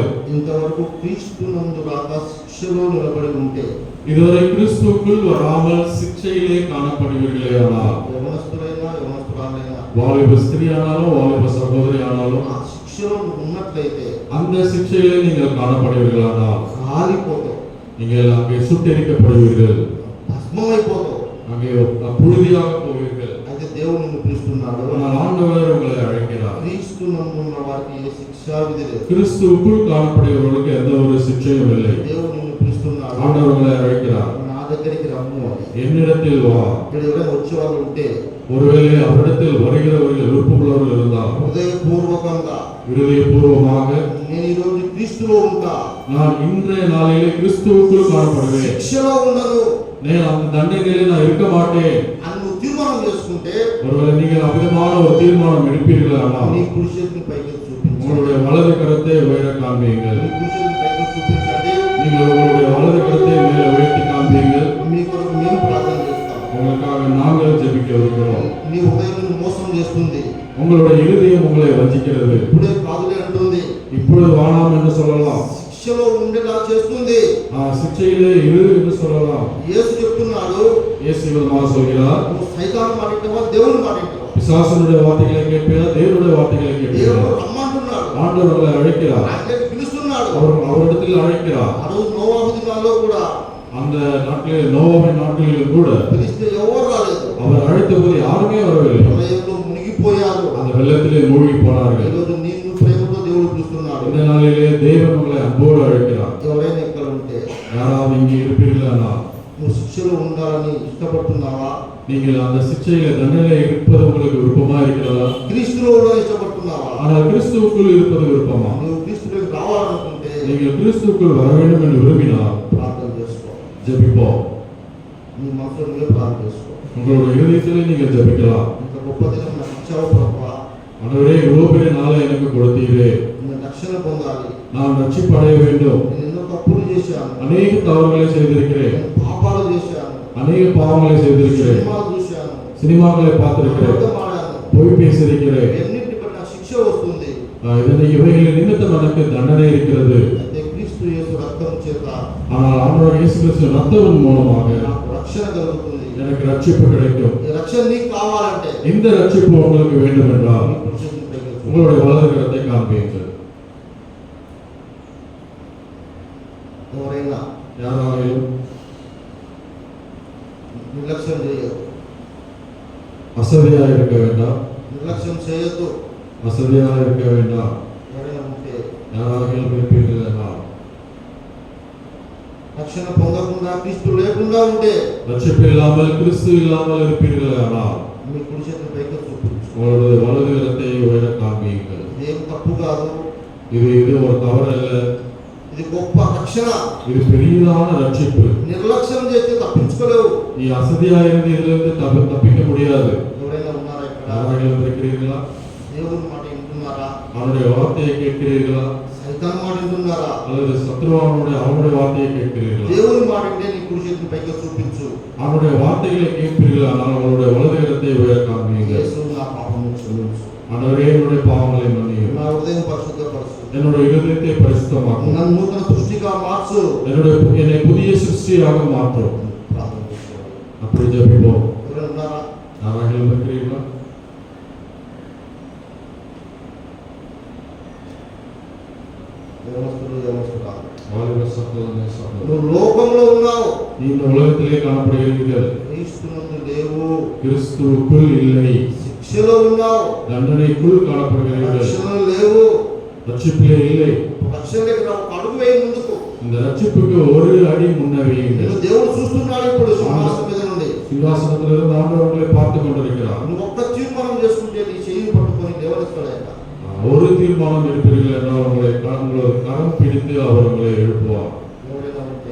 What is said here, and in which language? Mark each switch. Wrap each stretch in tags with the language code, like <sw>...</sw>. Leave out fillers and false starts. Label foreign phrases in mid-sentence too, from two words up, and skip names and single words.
<te>ఇంతవరకు క్రీస్తు నందు రాక శిక్షలో నిలబడి ఉంటే,</te> <ta>இதுவரை கிறிஸ்துவுக்குள் வராமல் சிக்ஷையிலே காணப்படுவீர்களேயானால்,</ta> <te>యవనస్తులైనా యవనస్తురాలైనా,</te> <ta>வாலிப ஸ்திரீயானாலும் வாலிப சகோதரி ஆனாலும்</ta> <te>ఆ శిక్షలో నువ్వు ఉన్నట్లయితే</te> <ta>அந்த சிக்ஷையிலே நீங்கள் காணப்படுவீர்களானால்</ta> <te>కాలిపోతావు,</te> <ta>நீங்கள் அங்கே சுட்டெரிக்கப்படுவீர்கள்.</ta> <te>భస్మమైపోతావు.</te> <ta>அங்கே புழுதியாக போவீர்கள்.</ta> <te>అయితే దేవుడు నిన్ను పిలుస్తున్నాడు.</te> <ta>ஆனால் ஆண்டவர் உங்களை அழைக்கிறார்.</ta> <te>క్రీస్తు నందు ఉన్న వారికి ఏ శిక్షా విధి లేదు.</te> <ta>கிறிஸ்துவுக்குள் காணப்படுகிறவர்களுக்கு எந்த ஒரு சிக்ஷையும் இல்லை.</ta> <te>దేవుడు నిన్ను పిలుస్తున్నాడు.</te> <ta>ஆண்டவர் உங்களை அழைக்கிறார்.</ta> <te>నా దగ్గరికి రమ్ము అని.</te> <ta>என்னிடத்தில் வா.</ta> <te>ఇక్కడ ఎవరైనా వచ్చేవాళ్ళు ఉంటే</te> <ta>ஒருவேளை அவரிடத்தில் வருகிறவர்கள் விருப்பமுள்ளவர்கள் இருந்தால்</ta> <te>హృదయపూర్వకంగా,</te> <ta>இருதயபூர்வமாக,</ta> <te>నేను ఈ రోజు క్రీస్తులో ఉంటా,</te> <ta>நான் இன்றைய நாளிலே கிறிஸ்துவுக்குள் காணப்படுவேன்,</ta> <te>శిక్షలో ఉండను</te> <ta>నేను அந்த தண்டனையிலே நான் இருக்க மாட்டேன்</ta> <te>అని నువ్వు తీర్మానం చేసుకుంటే,</te> <ta>ஒருவேளை நீங்கள் அமிதமான ஒரு தீர்மானம் எடுப்பீர்களானால்</ta> <te>నీ కుడి చేతిని పైకి చూపించు.</te> <ta>உங்களுடைய வலது கரத்தை உயர காண்பீங்கள்.</ta> <te>నీ కుడి చేతిని పైకి చూపించండి.</te> <ta>நீங்கள் உங்களுடைய வலது கரத்தை மேலே உயர்த்தி காண்பீங்கள்.</ta> <te>మీ కొరకు మేము ప్రార్థన చేస్తాం.</te> <ta>உங்களுக்காக நாங்கள் ஜெபிக்க இருக்கிறோம்.</ta> <te>నీ హృదయం నిన్ను మోసం చేస్తుంది.</te> <ta>உங்களுடைய இருதயம் உங்களை வஞ்சிக்கிறது.</ta> <te>ఇప్పుడే కాదులే అంటుంది.</te> <ta>இப்பொழுது வாழாம் என்று சொல்லலாம்.</ta> <te>శిక్ష శిక్షలో ఉండేలా చేస్తుంది.</te> <ta>ஆ, சிக்ஷையிலே இரு என்று சொல்லலாம்.</ta> <te>యేసు చెప్తున్నాడు,</te> <ta>இயேசு விதமாக சொல்கிறார்,</ta> <te>నువ్వు సైతాను మాట వింటావా, దేవుని మాట వింటావా?</te> <ta>பிசாசனுடைய வார்த்தைகளை கேட்பியா, தேவனுடைய வார்த்தைகளை கேட்பியா?</ta> <te>దేవుడు రమ్మంటున్నాడు,</te> <ta>ஆண்டவர் உங்களை அழைக்கிறார்,</ta> <te>ఆయన పిలుస్తున్నాడు.</te> <ta>அவரிடத்தில் அழைக்கிறார்.</ta> <te>ఆ రోజు నోవాహు దినాల్లో కూడా</te> <ta>அந்த நாட்களில், நோவாவின் நாட்களில் கூட</ta> <te>పిలిస్తే ఎవరు రాలేదు.</te> <ta>அவர் அழைத்த போது யாருமே வரவில்லை.</ta> <te>ప్రళయంలో మునిగిపోయారు.</te> <ta>அந்த வெள்ளத்திலே மூழ்கி போனார்கள்.</ta> <te>ఈరోజు నిన్ను ప్రేమతో దేవుడు పిలుస్తున్నాడు.</te> <ta>இந்த நாளிலே தேவன் உங்களை அன்போடு அழைக்கிறார்.</ta> <te>ఎవరైనా ఇక్కడ ఉంటే,</te> <ta>யாராவது இங்கே இருப்பீர்களா?</ta> <te>నువ్వు శిక్షలో ఉండాలని ఇష్టపడుతున్నావా?</te> <ta>நீங்கள் அந்த சிக்ஷையில தண்டனை இருப்பது உங்களுக்கு விருப்பமா இருக்கிறதா?</ta> <te>క్రీస్తులో ఉండాలని ఇష్టపడుతున్నావా?</te> <ta>ஆனால் கிறிஸ்துவுக்குள் இருப்பது விருப்பமா?</ta> <te>నువ్వు క్రీస్తులోకి రావాలనుకుంటే</te> <ta>நீங்கள் கிறிஸ்துவுக்குள் வர வேண்டும் என்று விரும்பினால்</ta> <te>ప్రార్థన చేసుకో.</te> <ta>ஜெபிப்போம்.</ta> <te>నీ మనసులో నువ్వే ప్రార్థన చేసుకో.</te> <ta>உங்களுடைய இருதயத்திலே நீங்கள் ஜெபிக்கலாம்.</ta> <te>ఇంత గొప్ప దినం నాకు ఇచ్చావు ప్రభువా,</te> <ta>ஆண்டவரே, இவ்வளவு பெரிய நாளை எனக்கு கொடுத்தீரே,</ta> <te>నేను రక్షణ పొందాలి.</te> <ta>நான் ரட்சிப்படைய வேண்டும்.</ta> <te>నేను ఎన్నో తప్పులు చేశాను,</te> <ta>அநேக தவறுகளை செய்திருக்கிறேன்,</ta> <te>నేను పాపాలు చేశాను,</te> <ta>அநேக பாவங்களை செய்திருக்கிறேன்,</ta> <te>సినిమాలు చూశాను,</te> <ta>சினிமாக்களை பார்த்திருக்கிறேன்,</ta> <te>అబద్ధం ఆడాను.</te> <ta>பொய் பேசியிருக்கிறேன்.</ta> <te>ఎన్నింటి బట్టి నాకు శిక్ష వస్తుంది.</te> <ta>இவைகளின் நிமித்தம் எனக்கு தண்டனை இருக்கிறது.</ta> <te>అయితే క్రీస్తు యేసు రక్తం చేత</te> <ta>ஆனால் ஆண்டவர் இயேசு கிறிஸ்து ரத்தத்தின் மூலமாக</ta> <te>నాకు రక్షణ కలుగుతుంది.</te> <ta>எனக்கு ரட்சிப்பு கிடைக்கும்.</ta> <te>ఈ రక్షణ నీకు కావాలంటే</te> <ta>இந்த ரட்சிப்பு உங்களுக்கு வேண்டும் என்றால்</ta> <te>నీ పురుషుని దగ్గర చూడు.</te> <ta>உங்களுடைய வலது கரத்தை காண்பீர்கள்.</ta> <te>ఎవరైనా</te> <ta>யாராலும்</ta> <te>నిర్లక్ష్యం చేయదు,</te> <ta>அசதியாக இருக்க வேண்டாம்,</ta> <te>నిర్లక్ష్యం చేయొద్దు.</te> <ta>அசதியாக இருக்க வேண்டாம்.</ta> <te>ఎవరైనా ఉంటే</te> <ta>யாராலும் இருப்பீர்கள் என்றால்</ta> <te>రక్షణ పొందకుండా క్రీస్తు లేకుండా ఉంటే</te> <ta>ரட்சிப்பு இல்லாமல், கிறிஸ்து இல்லாமல் இருப்பீர்கள் ஆனால்</ta> <te>మీ కుడి చేతిని పైకి చూపించు.</te> <ta>உங்களுடைய வலது கரத்தை உயர காண்பீர்கள்.</ta> <te>ఇదేం తప్పు కాదు,</te> <ta>இது ஒரு தவறு அல்ல,</ta> <te>ఇది గొప్ప రక్షణ.</te> <ta>இது பெரியதான ரட்சிப்பு.</ta> <te>నిర్లక్ష్యం చేస్తే తప్పించుకోలేవు.</te> <ta>நீ அசதியாக இருந்து இதிலிருந்து தப்பிக்க முடியாது.</ta> <te>ఎవరైనా ఉన్నారా ఇక్కడ?</te> <ta>யாராலும் இருக்கிறீர்களா?</ta> <te>దేవుని మాట వింటున్నారా?</te> <ta>அவனுடைய வார்த்தையை கேட்கிறீர்களா?</ta> <te>సైతాన్ మాట వింటున్నారా?</te> <ta>அல்லது அவனுடைய வார்த்தையை கேட்கிறீர்களா?</ta> <te>దేవుని మాట వింటే నీ కుడి చేతిని పైకి చూపించు.</te> <ta>அவனுடைய வார்த்தைகளை கேட்பீர்களா? ஆனால் அவனுடைய வலது கரத்தை உயர காண்பீர்கள்.</ta> <te>యేసు నా పాపము క్షమించు,</te> <ta>ஆண்டவரே, என்னுடைய பாவங்களை மன்னியும்,</ta> <te>నా హృదయం పరిశుద్ధపరచు,</te> <ta>என்னுடைய இருதயத்தை பரிசுத்தமாக்கும்,</ta> <te>నన్ను నూతన సృష్టిగా మార్చు.</te> <ta>என்னை புதிய சிருஷ்டியாக மாற்றும்.</ta> <te>ప్రార్థన చేసుకోవాలి.</te> <ta>அப்படி ஜெபிப்போம்.</ta> <te>ఎవరైనా ఉన్నారా?</te> <ta>யாராலும் இருக்கிறீர்களா?</ta> <te>యవనస్తులు.</te> <ta>வாலிபர் சகோதரனே, சகோதரி,</ta> <te>నువ్వు లోకంలో ఉన్నావు,</te> <ta>நீ இந்த உலகத்திலே காணப்படுகிறீர்கள்,</ta> <te>క్రీస్తునందు లేవు.</te> <ta>கிறிஸ்துவுக்குள் இல்லை,</ta> <te>శిక్షలో ఉన్నావు,</te> <ta>தண்டனைக்குள் காணப்படுகிறீர்கள்,</ta> <te>రక్షణలో లేవు.</te> <ta>ரட்சிப்பிலே இல்லை.</ta> <te>రక్షణ దగ్గర ఒక అడుగు వేయి ముందుకు.</te> <ta>இந்த ரட்சிப்புக்கு ஒரு அடி முன்னவையுங்கள்.</ta> <te>నిన్ను దేవుడు చూస్తున్నాడు ఇప్పుడు సింహాసనం మీద నుండి.</te> <ta>சிங்காசனத்திலிருந்து ஆண்டவர்களை பார்த்து கொண்டிருக்கிறார்.</ta> <te>నువ్వు ఒక్క తీర్మానం చేసుకుంటే నీ చెయ్యి పట్టుకొని లేవనెత్తాడట.</te> <ta>ஒரு தீர்மானம் எடுப்பீர்கள் என்றால் உங்களை கரம் பிடித்து அவர் உங்களை எழுப்புவார்.</ta> <te>ఎవరైనా ఉంటే</te>